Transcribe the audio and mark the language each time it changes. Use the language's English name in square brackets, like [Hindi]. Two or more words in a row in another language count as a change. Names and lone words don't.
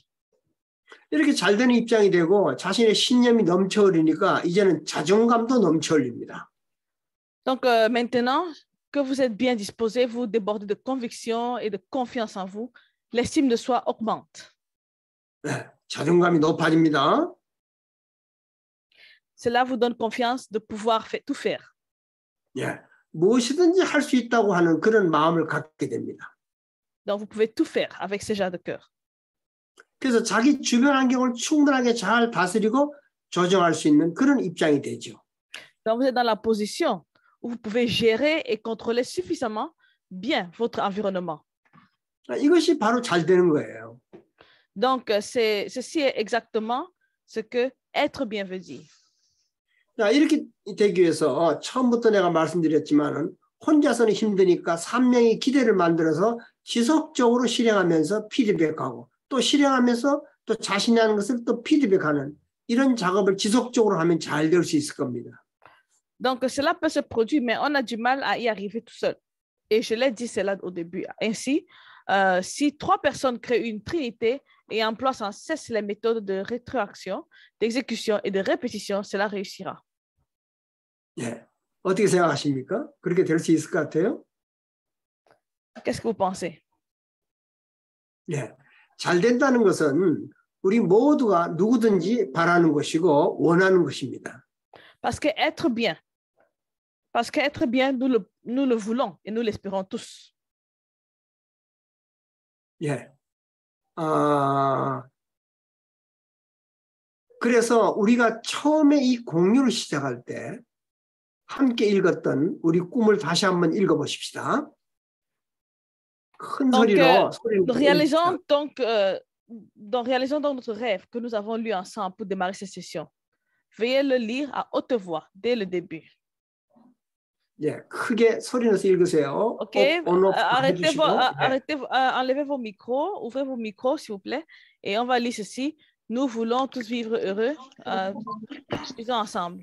[Korean] 이렇게 잘 되는 입장이 되고 자신의 신념이 넘쳐흐르니까 이제는 자존감도 넘쳐흐릅니다. [French] Donc, maintenant que vous êtes bien disposé, vous débordez de conviction et de confiance en vous, l'estime de soi augmente. [Korean] 네, 자존감이 높아집니다. [French] Cela vous donne confiance de pouvoir tout faire. [Korean] 예, 무엇이든지 할 수 있다고 하는 그런 마음을 갖게 됩니다. [French] Donc, vous pouvez tout faire avec ce genre de cœur. [Korean] 그래서 자기 주변 환경을 충분하게 잘 다스리고 조정할 수 있는 그런 입장이 되죠. [French] Donc, vous êtes dans la position où vous pouvez gérer et contrôler suffisamment bien votre environnement. [Korean] 이것이 바로 잘 되는 거예요. [French] Donc, ceci est exactement ce que être bien veut dire. [Korean] 자, 이렇게 되기 위해서 처음부터 내가 말씀드렸지만은 혼자서는 힘드니까 3명의 기대를 만들어서 지속적으로 실행하면서 피드백하고 또 실행하면서 또 자신이 하는 것을 또 피드백하는 이런 작업을 지속적으로 하면 잘 될 수 있을 겁니다. [French] Donc, cela peut se produire, mais on a du mal à y arriver tout seul. Et je l'ai dit cela au début. Ainsi, si 3 personnes créent une trinité et emploient sans cesse les méthodes de rétroaction, d'exécution et de répétition, cela réussira. [Korean] 예, 어떻게 생각하십니까? 그렇게 될 수 있을 것 같아요? [French] Qu'est-ce que vous pensez? [Korean] 예, 잘 된다는 것은 우리 모두가 누구든지 바라는 것이고 원하는 것입니다. [French] Parce que être bien, nous le voulons et nous l'espérons tous. [Korean] 예. 그래서 우리가 처음에 이 공유를 시작할 때 함께 읽었던 우리 꿈을 다시 한번 읽어보십시다. 큰 소리로 [French] réalisons donc notre rêve que nous avons lu ensemble pour démarrer cette session. Veuillez le lire à haute voix dès le début. [Korean] 예, 크게 소리 내서 읽으세요. [French] Ok, enlevez vos micros, ouvrez vos micros s'il vous plaît, et on va lire ceci. Nous voulons tous vivre heureux. Disons ensemble.